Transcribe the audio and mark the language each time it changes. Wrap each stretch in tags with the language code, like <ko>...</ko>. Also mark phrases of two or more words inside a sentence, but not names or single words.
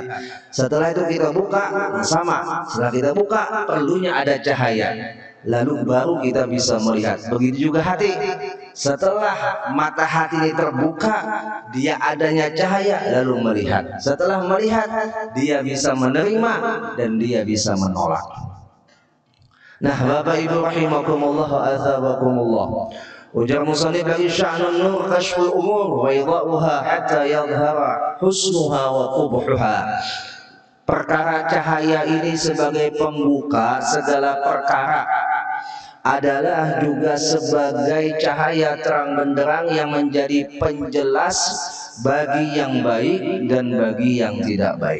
<id>Setelah itu kita buka, sama. Setelah kita buka, perlunya ada cahaya, lalu baru kita bisa melihat. Begitu juga hati. Setelah mata hati ini terbuka, dia adanya cahaya, lalu melihat. Setelah melihat, dia bisa menerima dan dia bisa menolak. Nah, Bapak Ibu</id> <ar>رحمكم الله وأثابكم الله.</ar> <id>Ujar musannif lagi,</id> <ar>شأن النور كشف الأمور وإيضاحها حتى يظهر حسنها وقبحها.</ar> <id>Perkara cahaya ini sebagai pembuka segala perkara, adalah juga sebagai cahaya terang benderang yang menjadi penjelas bagi yang baik dan bagi yang tidak baik.</id>